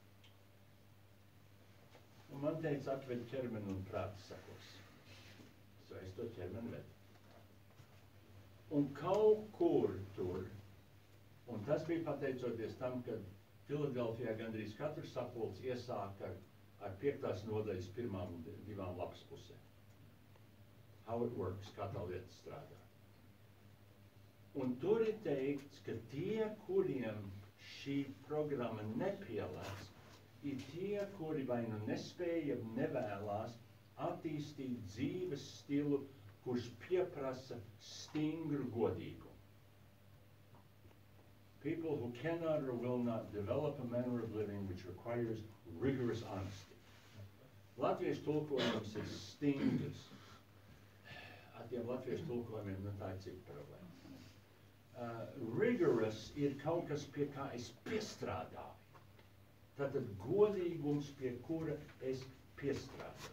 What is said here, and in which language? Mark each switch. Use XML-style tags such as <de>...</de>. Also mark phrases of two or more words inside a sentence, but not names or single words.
<lv>Un man teica, atved ķermeni un prāti sakos. So es to ķermeni vedu. Un kaut kur tur, un tas bija pateicoties tam, kad Filadelfijā gandrīz katru sapulci iesāka ar 5. nodaļas pirmām 2 lapspusēm.</lv> <en>How it works,</en> <lv>kā tā lieta strādā. Un tur ir teikts, ka tie, kuriem šī programma nepielēc, ir tie, kuri vai nu nespēja, nevēlās attīstīt dzīves stilu, kurš pieprasa stingru godīgumu.</lv> <en>People who cannot or will not develop a manner of living which requires rigorous honesty.</en> <lv>Latviešu tulkojums ir stingrs. Ar tiem latviešu tulkojumiem, nu tā ir cita problēma. Rigorous ir kaut kas, pie kā es piestrādāju. Tātad godīgums, pie kura es piestrādāju.</lv>